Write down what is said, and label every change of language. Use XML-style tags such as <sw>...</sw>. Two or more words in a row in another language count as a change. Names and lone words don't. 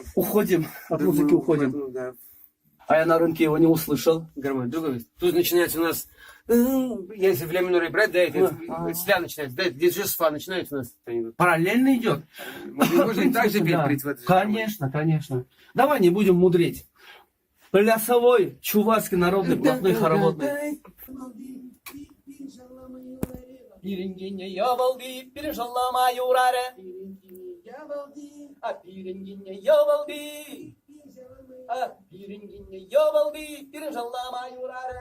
<ru>Уходим, от музыки уходим. Да. А я на рынке его не услышал. Гармонь, другой. Тут начинается у нас, если в ля миноре брать, да, это с ля начинается, да, здесь же с фа начинается у нас. Параллельно идет. Можно и так же петь, Да. в принципе, это же Конечно, конечно. Давай не будем мудрить. Плясовой, чувашский народный блатной хороводный.</ru> <cv>Пирингиня я балды, пирожалама юраре. А пирингиня я балды. А пирингиня я балды, пирожалама юраре.</cv>